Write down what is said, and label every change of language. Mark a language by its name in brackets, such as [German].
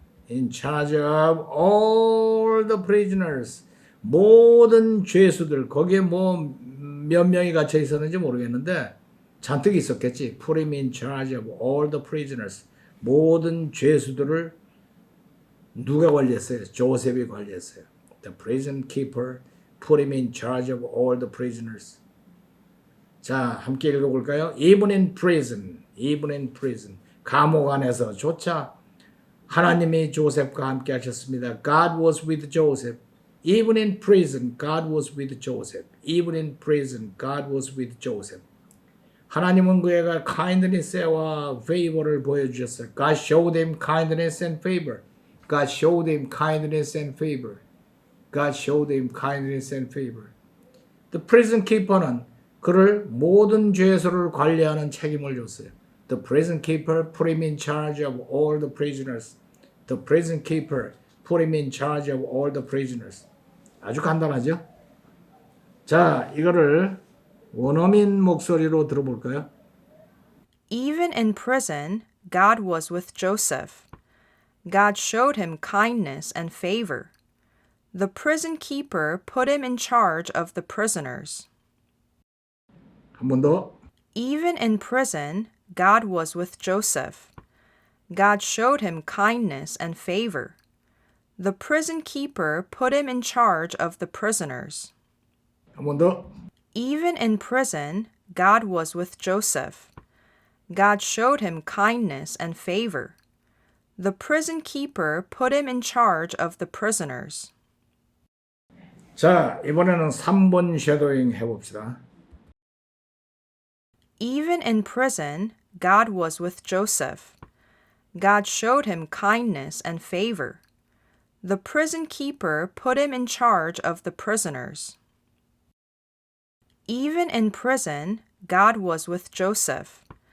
[English] in charge of all the prisoners. [Korean] 모든 죄수들, 거기에 뭐 몇 명이 갇혀 있었는지 모르겠는데 잔뜩 있었겠지. [English] Put him in charge of all the prisoners. [Korean] 모든 죄수들을 누가 관리했어요? 조셉이 관리했어요. [English] The prison keeper put him in charge of all the prisoners. [Korean] 자, 함께 읽어볼까요? [English] Even in prison, even in prison. [Korean] 감옥 안에서조차 하나님이 조셉과 함께 하셨습니다. [English] God was with Joseph. Even in prison, God was with Joseph. Even in prison, God was with Joseph. [Korean] 하나님은 그에게 kindness와 favor를 보여주셨어요. [English] God showed him kindness and favor. God showed him kindness and favor. God showed him kindness and favor. The prison keeper [Korean] 는 그를 모든 죄수를 관리하는 책임을 줬어요. [English] The prison keeper put him in charge of all the prisoners. The prison keeper put him in charge of all the prisoners. [Korean] 아주 간단하죠? 자, 이거를 원어민 목소리로 들어볼까요? [English] Even in prison, God was with Joseph. God showed him kindness and favor. The prison keeper put him in charge of the prisoners. [Korean] 한 번 더. [English] Even in prison, God was with Joseph. God showed him kindness and favor. The prison keeper put him in charge of the prisoners. [Korean] 한 번 더. [English] Even in prison, God was with Joseph. God showed him kindness and favor. The prison keeper put him in charge of the prisoners. [Korean] 자, 이번에는 3번 쉐도잉 해봅시다. [English] Even in prison, God was with Joseph. God showed him kindness and favor. The prison keeper put him in charge of the prisoners. Even in prison, God was with Joseph.